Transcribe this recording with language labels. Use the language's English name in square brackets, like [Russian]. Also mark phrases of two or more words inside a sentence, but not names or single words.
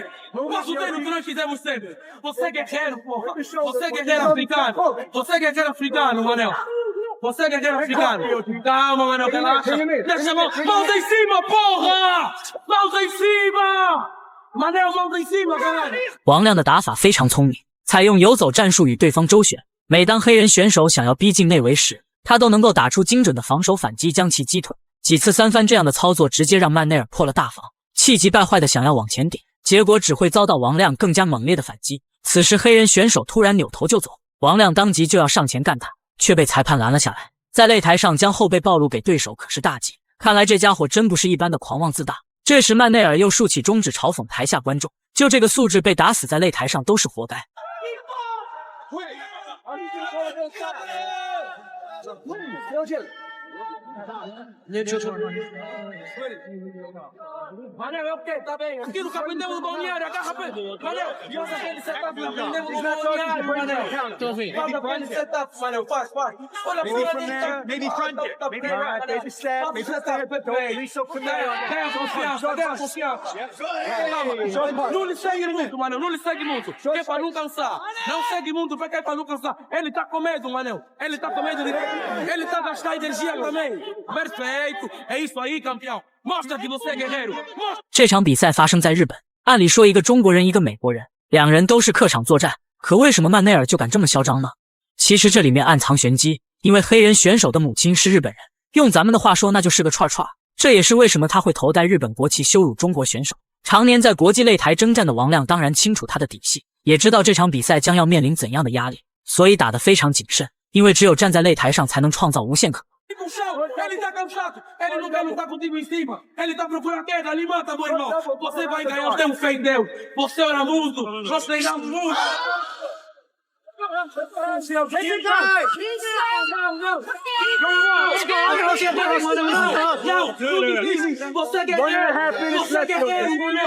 [Portuguese] Faça o treino que nós fizemos sempre. Você é guerreiro, porra. Você é guerreiro africano. Você é guerreiro africano, Manel. Você é guerreiro africano. Calma, Manel, relaxa. Deixa a mão. Mãos em cima, porra! Mãos em cima! Manel, mãos em cima, caralho! [Chinese] 王亮的打法非常聪明，采用游走战术与对方周旋。每当黑人选手想要逼近内围时，他都能够打出精准的防守反击，将其击退。几次三番这样的操作，直接让曼内尔破了大防，气急败坏的想要往前顶，结果只会遭到王亮更加猛烈的反击。此时黑人选手突然扭头就走，王亮当即就要上前干他，却被裁判拦了下来。在擂台上将后背暴露给对手可是大忌，看来这家伙真不是一般的狂妄自大。这时曼内尔又竖起中指嘲讽台下观众，就这个素质被打死在擂台上都是活该。 [Portuguese] Manel, é o quê? Tá bem. Aquilo que aprendemos no balneário, agarra bem. Manel, faz aquele setup que aprendemos no balneário, Manel. Faz aquele setup, Manel, faz. Olha pra lá, [English] Maybe front it. Maybe right. Maybe step. Maybe step. Don't be so familiar. [Portuguese] Tenha confiança. Não lhe segue muito, Manel, não lhe segue muito. Que é pra não cansar. Não segue muito, porque é pra não cansar. Ele tá com medo, Manel. Ele tá com medo de... Ele tá gastando energia também. Perfeito. É isso aí, campeão. Mostra que você é guerreiro. [Chinese] 这场比赛发生在日本，按理说一个中国人一个美国人，两人都是客场作战，可为什么曼内尔就敢这么嚣张呢？其实这里面暗藏玄机，因为黑人选手的母亲是日本人，用咱们的话说那就是个串串。这也是为什么他会头戴日本国旗羞辱中国选手。常年在国际擂台征战的王亮当然清楚他的底细，也知道这场比赛将要面临怎样的压力，所以打得非常谨慎，因为只有站在擂台上才能创造无限可能。 [Portuguese] Ele tá cansado, ele não quer lutar contigo em cima, ele tá procurando queda, ele mata, meu irmão. Você vai ganhar, tem fé em Deus. Você ora muito, nós treinamos muito. Você é guerreiro, você é guerreiro, Manel.